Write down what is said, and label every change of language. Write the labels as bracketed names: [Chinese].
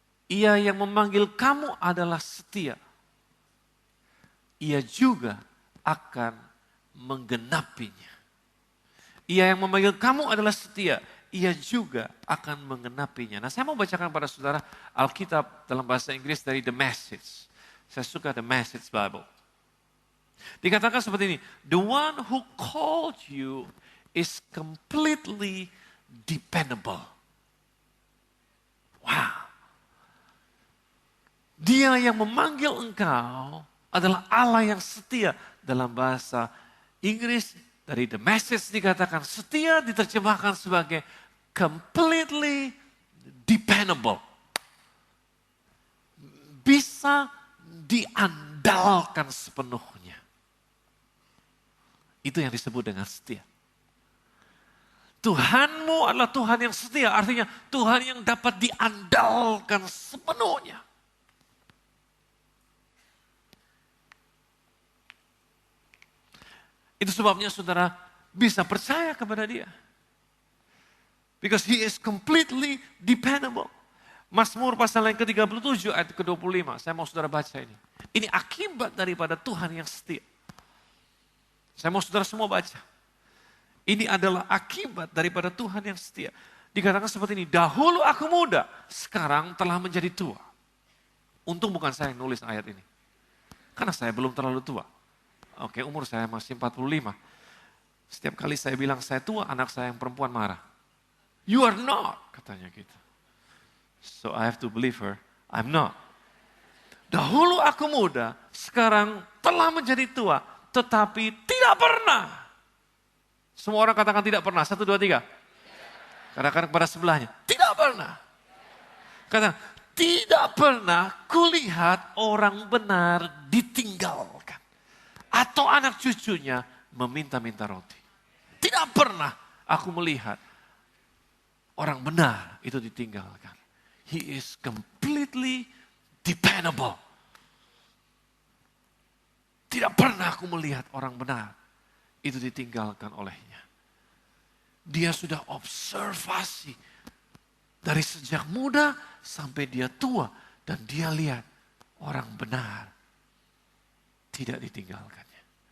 [Indonesian] Ia yang memanggil kamu adalah setia. Ia juga akan menggenapinya. Ia yang memanggil kamu adalah setia. Ia juga akan menggenapinya. Nah, saya mau bacakan pada saudara Alkitab dalam bahasa Inggris dari The Message. Saya suka The Message Bible. Dikatakan seperti ini. [English] The one who called you is completely dependable. Wow. [Indonesian] Dia yang memanggil engkau adalah Allah yang setia. Dalam bahasa Inggris dari The Message dikatakan setia diterjemahkan sebagai completely dependable. Bisa diandalkan sepenuhnya. Itu yang disebut dengan setia. Tuhanmu adalah Tuhan yang setia, artinya Tuhan yang dapat diandalkan sepenuhnya. Itu sebabnya saudara bisa percaya kepada dia. [English] Because he is completely dependable. [Indonesian] Mazmur pasal yang ke-37 ayat ke-25. Saya mau saudara baca ini. Ini akibat daripada Tuhan yang setia. Saya mau saudara semua baca. Ini adalah akibat daripada Tuhan yang setia. Dikatakan seperti ini. Dahulu aku muda, sekarang telah menjadi tua. Untung bukan saya yang nulis ayat ini. Karena saya belum terlalu tua. Oke, umur saya masih 45. Setiap kali saya bilang saya tua, anak saya yang perempuan marah. [English] You are not, [Indonesian] katanya gitu. [English] So I have to believe her, I'm not. [Indonesian] Dahulu aku muda, sekarang telah menjadi tua, tetapi tidak pernah. Semua orang katakan tidak pernah, 1, 2, 3. Katakan kepada sebelahnya, tidak pernah. Katakan, tidak pernah kulihat orang benar ditinggalkan. Atau anak cucunya meminta-minta roti. Tidak pernah aku melihat orang benar itu ditinggalkan. [English] He is completely dependable. [Indonesian] Tidak pernah aku melihat orang benar itu ditinggalkan olehnya. Dia sudah observasi dari sejak muda sampai dia tua. Dan dia lihat orang benar tidak ditinggalkannya.